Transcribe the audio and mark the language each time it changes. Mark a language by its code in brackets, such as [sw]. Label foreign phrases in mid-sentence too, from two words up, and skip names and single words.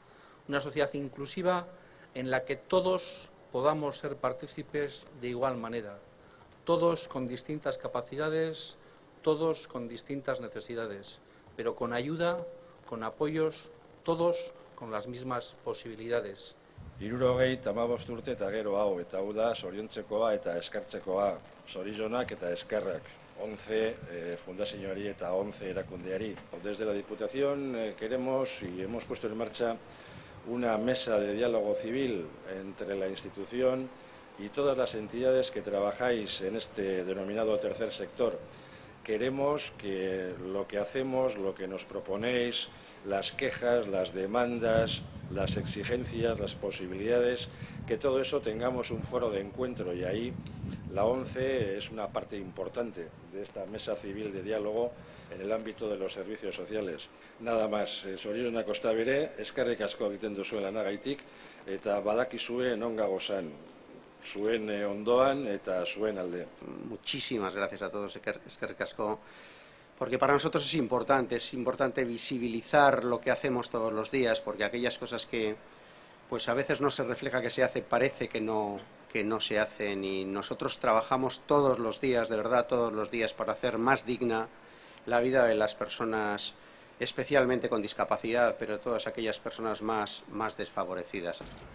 [es] en la que todos podamos ser partícipes de igual manera, todos con distintas capacidades, todos con distintas necesidades, pero con ayuda, con apoyos, todos con las mismas posibilidades. [eu] 75 urte eta gero hau, eta hau da zoriontzekoa eta eskertzekoa, zorionak eta eskerrak. ONCE fundazioari eta ONCE erakundeari. [es] Desde la Diputación queremos y hemos puesto en marcha una mesa de diálogo civil entre la institución y todas las entidades que trabajáis en este denominado tercer sector. Queremos que lo que hacemos, lo que nos proponéis, las quejas, las demandas, las exigencias, las posibilidades, que todo eso tengamos un foro de encuentro, y ahí la ONCE es una parte importante de esta mesa civil de diálogo en el ámbito de los servicios sociales. Nada más, [eu] zorionak ostabere, eskerrik asko egiten duzuen lanagaitik, eta badakizue non gagozan, zuen ondoan eta zuen alde. [es] Muchísimas gracias a todos, [eu] eskerrik asko, [es] porque para nosotros es importante visibilizar lo que hacemos todos los días, porque aquellas cosas que pues a veces no se refleja que se hace, parece que no se hacen, y nosotros trabajamos todos los días, de verdad todos los días, para hacer más digna la vida de las personas, especialmente con discapacidad, pero todas aquellas personas más desfavorecidas.